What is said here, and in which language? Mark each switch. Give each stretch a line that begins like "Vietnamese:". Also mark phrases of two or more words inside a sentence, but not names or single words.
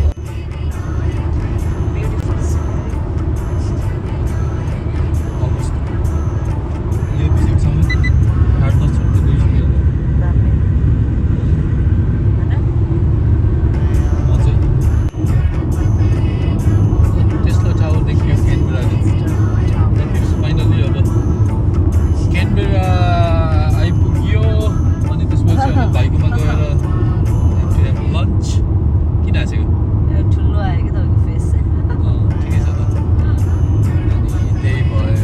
English: Beautiful scenery. Almost.
Hindi: ये भी 8-10 मिनट के बीच में है ना?
Nepali: मजा टेस्ला टावर देखियो क्यानबेरा फाइनली अब क्यानबेरा आइपुग्यो। अनि त्यसपछि अब भाइकोमा गएर लन्च किन हाँसेको? ठुलो आयो कि तपाईँको फेस ठिकै छ त। अनि त्यही भएर